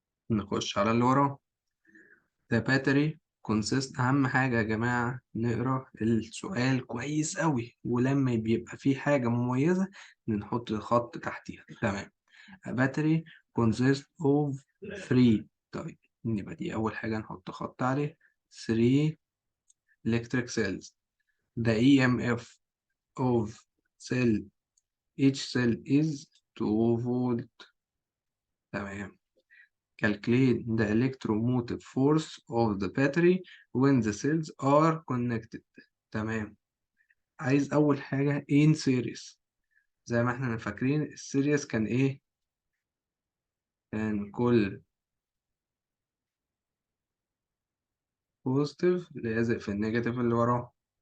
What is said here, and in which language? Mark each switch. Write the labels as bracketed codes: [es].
[ar] نخش على اللي وراه. [en] The battery consists. [ar] أهم حاجة يا جماعة نقرأ السؤال كويس أوي، ولما بيبقى فيه حاجة مميزة نحط خط تحتيها. تمام. [en] A battery consists of three. [ar] طيب يبقى دي أول حاجة نحط خط عليه. [en] three electric cells. The EMF of cell each cell is 2 volt. تمام. Calculate the electromotive force of the battery when the cells are connected. [ar] تمام. عايز أول حاجة [en] in series. [ar] زي ما احنا فاكرين السيريس كان إيه؟ كان كل بوزيتيف لازق في النيجاتيف اللي وراه.